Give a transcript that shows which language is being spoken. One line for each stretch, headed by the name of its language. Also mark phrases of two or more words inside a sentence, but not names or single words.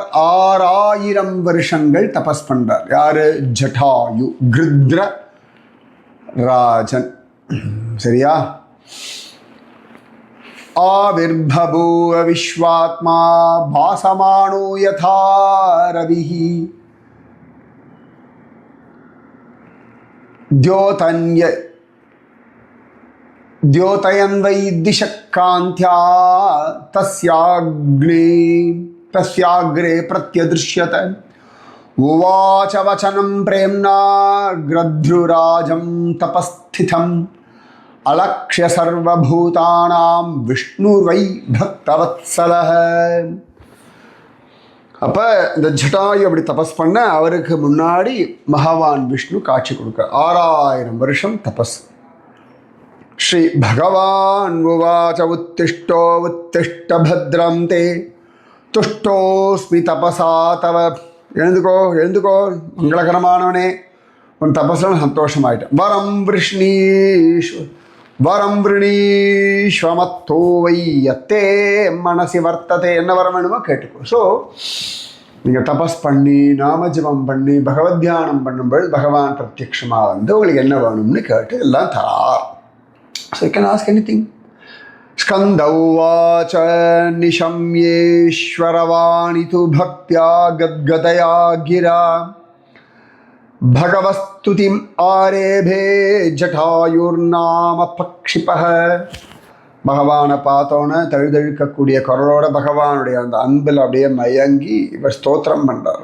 Tamil: 6000 வருஷங்கள் தபஸ் பண்றார். யாரு? ஜட்டாயு, கிருத்ர ராஜன். சரியா?
Sanskrit: आविर्भूव विश्वात्मा भासमानो यथा रविहि द्योतयन् वै दिशकान्त्या तस्याग्रे प्रत्यदृश्यत. उवाच वचनं प्रेम्णा ग्रध्रुराजं तपस्थितम् अलक्ष्य सर्वभूतानां विष्णुर्वै भक्तवत्सलः.
Tamil: அப்போ இந்த ஜட்டாயு அப்படி தபஸ் பண்ண அவருக்கு முன்னாடி பகவான் விஷ்ணு காட்சி கொடுக்க 6000 வருஷம் தபஸ்.
Sanskrit: श्री भगवान् उवाच उत्तिष्ठो उत्तिष्ठ भद्रम् ते तुष्टोऽस्मि तपसा तव.
Tamil: எழுந்துக்கோ எழுந்துக்கோ மங்களகரமானவனே, உன் தபஸ்ல சந்தோஷமாயிட்டேன்.
Sanskrit: वरम् वृणीश्वमत्तो वयत्ते मनसि वर्त्तते.
Tamil: என்ன வரம் வேணுமோ கேட்டுக்கோ. ஸோ நீங்கள் தபஸ் பண்ணி நாமஜபம் பண்ணி பகவத் தியானம் பண்ணும்போது பகவான் பிரத்யக்ஷமாக வந்து உங்களுக்கு என்ன வேணும்னு கேட்டு எல்லாம் தரார்.
English: So you can ask anything.
Sanskrit: स्कन्दौवाच निशम्येश्वरवाणि तु भक्त्या गद्गदया गिरा भगवस्तुतिम् आरेभे जटायुर्नाम पक्षिपह.
Tamil: பகவானை பார்த்தோன்னே தழுதழுக்கக்கூடிய குரலோட பகவானுடைய அந்த அன்பில் அப்படியே மயங்கி இவர் ஸ்தோத்திரம் பண்ணுறார்.